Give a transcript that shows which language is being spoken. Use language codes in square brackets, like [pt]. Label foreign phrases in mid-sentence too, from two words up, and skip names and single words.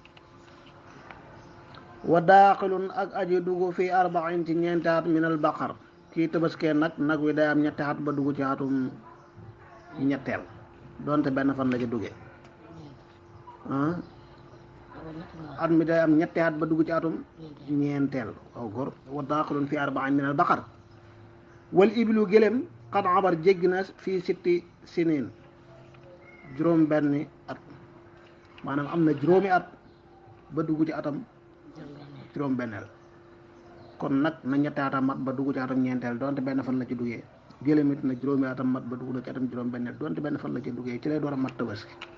[ar] وداخل [wo] ak aji dugg [ar] في أربعين [wo] ci ñeenti at [ar] من البقر [wo] kii tabaskee nag wi day am ñetti at ba dugg ci atum ñetteel donte benn fan la ci duggee at mi day am ñetti at ba dugg ci atum ñeenteel waaw góor [ar] وداخل في أربعين من البقر والإبل [wo] gëlem [ar] قد عبر [wo] jéggi na [ar] في ست سنين [wo] juróom benni at maanaam am na juróomi at ba dugg ci atam juróom benneel kon nag na ñetti atam mat ba dugg ci atam ñeenteel donte benn fan la ci duggee gëlem it na juróomi atam mat ba dugg na ci atam juróom benneel donte benn fan la ci duggee ci lay door a mat tabaski